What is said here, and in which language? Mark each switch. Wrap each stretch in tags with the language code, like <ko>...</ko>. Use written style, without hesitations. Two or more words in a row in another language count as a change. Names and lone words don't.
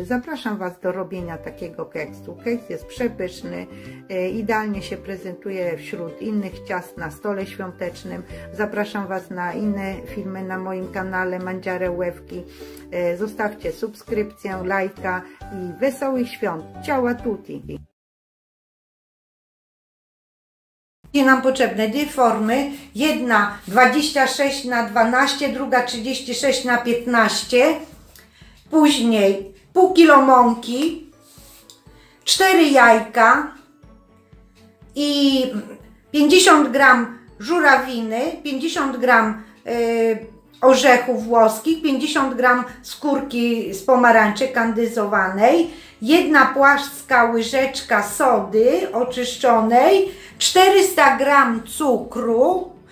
<pl>Zapraszam Was do robienia takiego keksu. Keks jest przepyszny, idealnie się prezentuje wśród innych ciast na stole świątecznym. Zapraszam Was na inne filmy na moim kanale Mangiare Łewki. Zostawcie subskrypcję, lajka i wesołych świąt.</pl> <it>Ciao a tutti!</it> <pl>Nam potrzebne 2 formy, jedna 26×12, druga 36×15, później pół kilo mąki, 4 jajka i 50 gram żurawiny, 50 gram orzechów włoskich, 50 gram skórki z pomarańczy kandyzowanej, 1 płaska łyżeczka sody oczyszczonej, 400 gram cukru,</pl>